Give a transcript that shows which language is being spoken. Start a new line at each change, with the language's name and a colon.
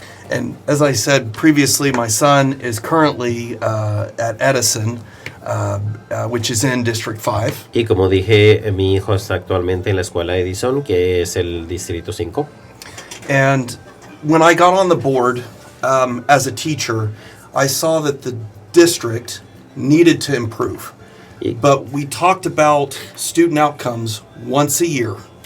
English: And as I said previously, my son is currently at Edison, which is in District 5.
Spanish: Y como dije, mi hijo está actualmente en la escuela Edison, que es el Distrito 5.
English: And when I got on the board as a teacher, I saw that the district needed to improve. But we talked about student outcomes once a year.